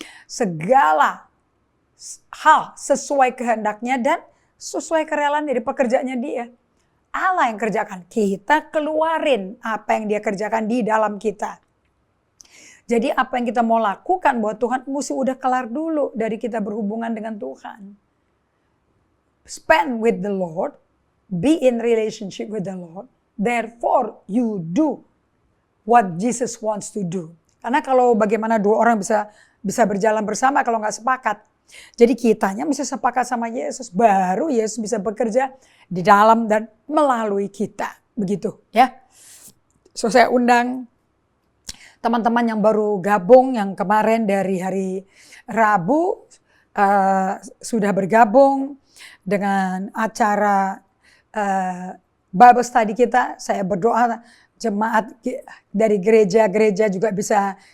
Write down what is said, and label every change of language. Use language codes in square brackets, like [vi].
[id] Segala hal sesuai kehendaknya dan sesuai kerelaan dari pekerjaannya dia. Allah yang kerjakan. Kita keluarin apa yang dia kerjakan di dalam kita. Jadi apa yang kita mau lakukan buat Tuhan mesti udah kelar dulu dari kita berhubungan dengan Tuhan. [en] Spend with the Lord. Be in relationship with the Lord. Therefore you do what Jesus wants to do. [id] Karena kalau bagaimana dua orang bisa berjalan bersama kalau nggak sepakat. Jadi kitanya mesti sepakat sama Yesus, baru Yesus bisa bekerja di dalam dan melalui kita, begitu ya. So saya undang teman-teman yang baru gabung, yang kemarin dari hari Rabu sudah bergabung dengan acara Bible study kita. Saya berdoa jemaat dari gereja-gereja juga bisa